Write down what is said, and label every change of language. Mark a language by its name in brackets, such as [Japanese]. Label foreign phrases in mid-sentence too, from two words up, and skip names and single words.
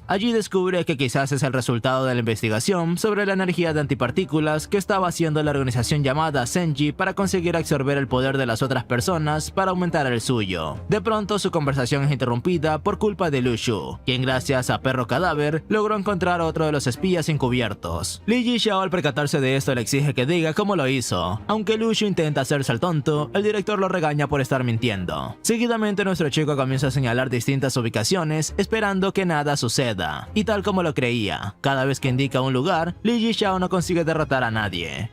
[Spanish] Allí descubre que quizás es el resultado de la investigación sobre la energía de antipartículas que estaba haciendo la organización llamada Senji para conseguir absorber el poder de las otras personas para aumentar el suyo. De pronto su conversación es interrumpida por culpa de Lu Xu, quien gracias a Perro Cadáver logró encontrar a otro de los espías encubiertos. Li Yixiao, al percatarse de esto, le exige que diga cómo lo hizo. Aunque Lu Xu intenta hacerse el tonto, el director lo regaña por estar mintiendo. Seguidamente nuestro chico comienza a señalar distintas ubicaciones esperando que nada suceda, y tal como lo creía, cada vez que indica un lugar, Li Yixiao no consigue derrotar a nadie.